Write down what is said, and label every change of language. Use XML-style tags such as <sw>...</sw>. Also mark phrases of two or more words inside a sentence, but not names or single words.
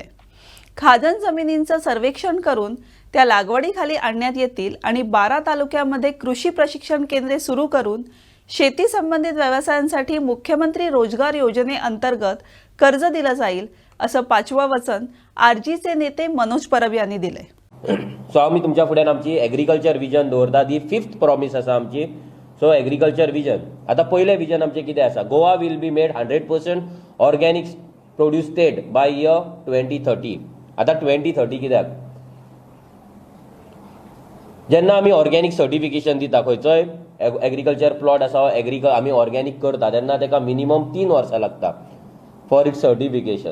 <mr>खाजण जमिनींचं सर्वेक्षण करून त्या लागवडीखाली आणण्यात येतील आणि 12 तालुक्यांमध्ये कृषी प्रशिक्षण केंद्रे सुरू करून शेती संबंधित व्यवसायांसाठी मुख्यमंत्री रोजगार योजनेअंतर्गत कर्ज दिलं जाईल असं 5वं वचन आरजीचे नेते मनोज परब यांनी दिलंय.</mr> <kok>सो आमी तुमच्या फुड्यान आमची</kok> <en>agriculture vision</en> <kok>दवरता.</kok> <en>the 5th promise</en> <kok>आसा आमची.</kok> <en>so agriculture vision</en> <kok>आतां पयलें विजन आमचें कितें आसा?</kok> <en>Goa will be made 100% organic produce state by year 2030.</en> <kok>आतां 2030 कित्याक? जेन्ना आमी</kok> <en>organic certification</en> <kok>दिता खंयचोय</kok> <en>agriculture plot</en> <kok>आसा आमी ऑर्गॅनिक करता तेन्ना ताका मिनिमम 3 वर्सां लागता</kok> <en>for its certification.</en>